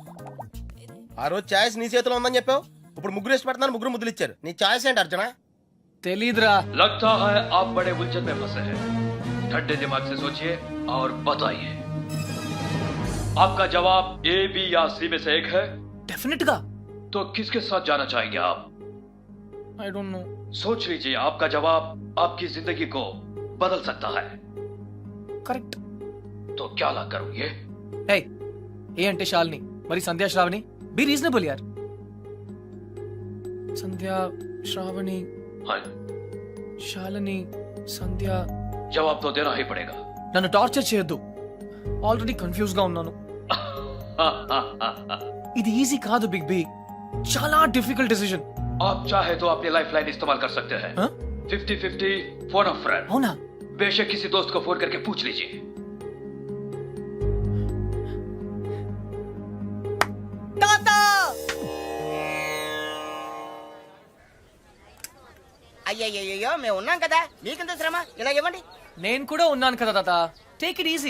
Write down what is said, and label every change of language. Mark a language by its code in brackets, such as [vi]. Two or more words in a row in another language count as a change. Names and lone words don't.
[te] ఆ రోజు ఛాయిస్ నీ చేతిలో ఉందని చెప్పావు, ఇప్పుడు ముగ్గురు ఇష్టపడుతున్నారు, ముగ్గురు ముద్దులు ఇచ్చారు. నీ ఛాయిస్ ఏంటి అర్జున? తెలీదురా. [hi] लगता है आप बड़े उलझन में फंसे हैं। ठंडे दिमाग से सोचिए और बताइए, आपका जवाब ए, बी या सी में से एक है, [te] డెఫినెట్ గా. [hi] तो किसके साथ जाना चाहेंगे आप? [en] I don't know. [hi] सोच लीजिए, आपका जवाब आपकी जिंदगी को बदल सकता है। [te] కరెక్ట్. [hi] तो क्या ला करोगे? [te] హే, ఏ అంటే శాలిని, మరి సంధ్యా శ్రావణి. [en] be reasonable [te] యార్. సంధ్యా శ్రావణి [hi] हाँ, [te] శాలిని సంధ్య. [hi] जवाब तो देना ही पड़ेगा। [te] నన్ను టార్చర్ చేయొద్దు. [en] already confuse [te] గా ఉన్నాను. ఇది ఈజీ కాదు బిగ్ బి. చాలా [en] difficult decision. [hi] आप चाहे तो अपनी [en] life line [hi] इस्तेमाल कर सकते हैं। [en] 50-50 phone of friend. [te] అవునా? [hi] बेशक किसी दोस्त को फोन करके पूछ लीजिए। [te] అయ్యయ్యో మేము ఉన్నాం కదా, మీకెంత శ్రమ, ఇలా ఇవ్వండి. నేను కూడా ఉన్నాను కదా తాత. [en] take it easy.